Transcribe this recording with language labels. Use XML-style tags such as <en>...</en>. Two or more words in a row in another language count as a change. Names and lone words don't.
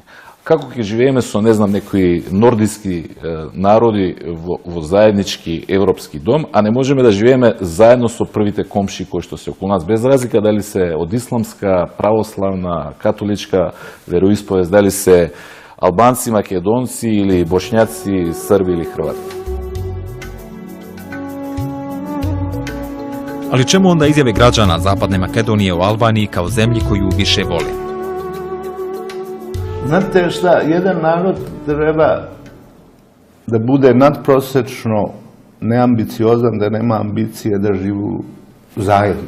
<mk>Како ќе живееме со, не знам, некои нордиски народи во заеднички европски дом, а не можеме да живееме заедно со првите комши кои што се околу нас, без разлика дали се од исламска, православна, католичка вероисповест, дали се албанци, македонци или бошњаци, срби или хрвати.</mk> <sr>Ali čemu onda izjave građana Zapadne Makedonije o Albaniji kao zemlji koju više vole? Znate šta, jedan narod treba da bude nadprosečno neambiciozan, da nema ambicije da živi zajedno.</sr>